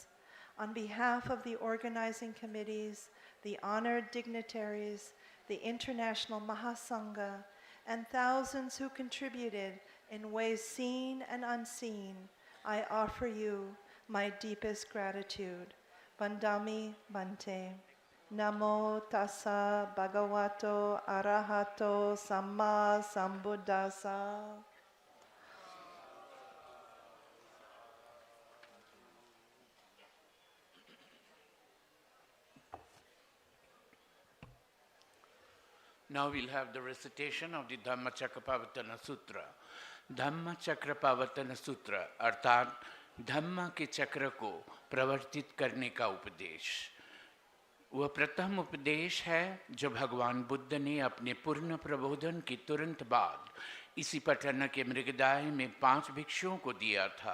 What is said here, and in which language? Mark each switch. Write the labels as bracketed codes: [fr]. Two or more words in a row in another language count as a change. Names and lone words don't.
[en] On behalf of the organizing committees, the honored dignitaries, the International Mahasangha, and thousands who contributed in ways seen and unseen, I offer you my deepest gratitude. [pi] Vandami Bhante. Namo tassa bhagavato arahato samma sambuddhassa. [en] Now we'll have the recitation of the Dhammachakrapavatana Sutra. [hi] Dhammachakrapavatana Sutra अर्थात धम्म के चक्र को प्रवर्तित करने का उपदेश। वह प्रथम उपदेश है जो भगवान बुद्ध ने अपने पूर्ण प्रबोधन के तुरंत बाद इसी पटना के मृगदाय में 5 भिक्षुओं को दिया था।